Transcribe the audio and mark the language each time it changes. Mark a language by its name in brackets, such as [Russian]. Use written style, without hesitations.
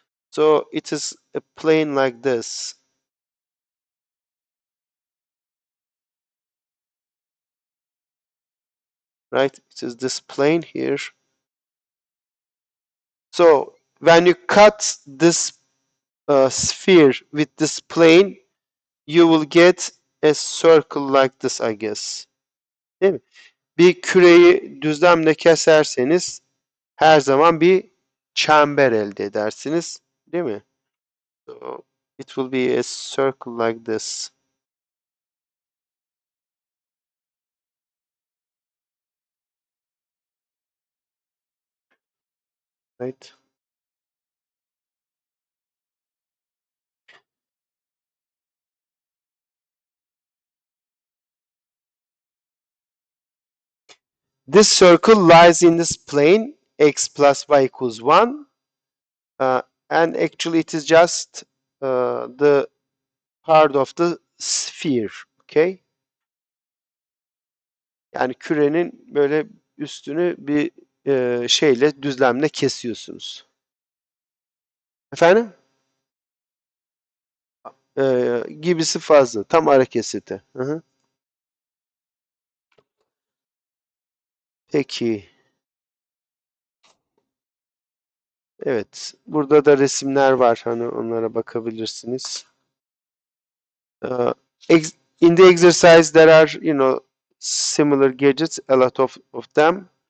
[English] So it is a plane like this, right? It is this plane here. So when you cut this sphere with this plane, you will get a circle like this, I guess. [Turkish] Değil mi? Bir küreyi düzlemle keserseniz her zaman bir çember elde edersiniz, değil mi? [English] So it will be a circle like this. Right? This circle lies in this plane, x plus y equals 1. And actually it is just the part of the sphere. Okay? [Turkish] Yani kürenin böyle üstünü bir şeyle, düzlemle kesiyorsunuz. Efendim? Gibisi fazla. Tam ara kesiti. Hı hı. Peki. Evet. Burada da resimler var. Hani onlara bakabilirsiniz. [English] In the exercise there are, similar gadgets, a lot of them.